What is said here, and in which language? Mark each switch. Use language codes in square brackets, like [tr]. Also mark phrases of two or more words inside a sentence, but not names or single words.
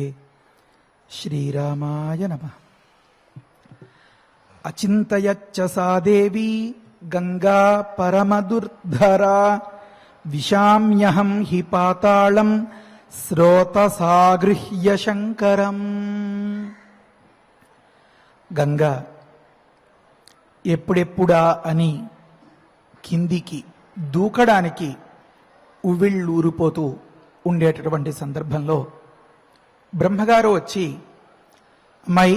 [sa] श्रीरामाय नमः। अचिन्तयच्च सा देवी गंगा परमदुर्धरा विशाम्यहं हि पाताళం स्रोतसागृह्य शंकरम्। [te] గంగా ఎప్పుడెప్పుడా అని కిందికి దూకడానికి ఉవ్విళ్ళూరిపోతూ ఉండేటటువంటి సందర్భంలో బ్రహ్మగారు వచ్చి, అమ్మాయి